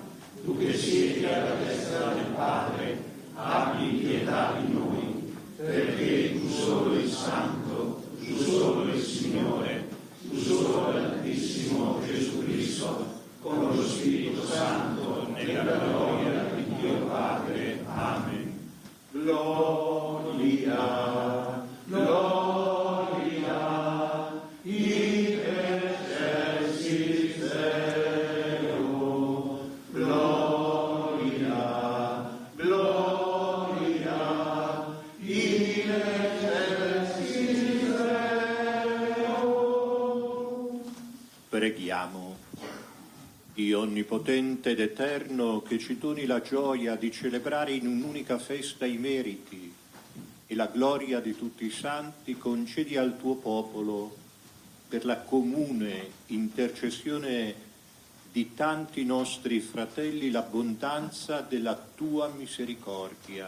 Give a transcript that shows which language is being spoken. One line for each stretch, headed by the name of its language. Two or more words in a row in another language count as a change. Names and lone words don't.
Italian: Tu che siedi alla destra del Padre, abbi pietà di noi, perché tu solo il Santo, tu solo il Signore, tu solo l'Altissimo Gesù Cristo, con lo Spirito Santo, nella gloria di Dio Padre. Amen.
Latin: Gloria, gloria, in excelsis Deo. Gloria, gloria, in excelsis Deo.
Italian: Preghiamo. Dio onnipotente ed eterno, che ci doni la gioia di celebrare in un'unica festa i meriti e la gloria di tutti i santi, concedi al tuo popolo, per la comune intercessione di tanti nostri fratelli, l'abbondanza della tua misericordia.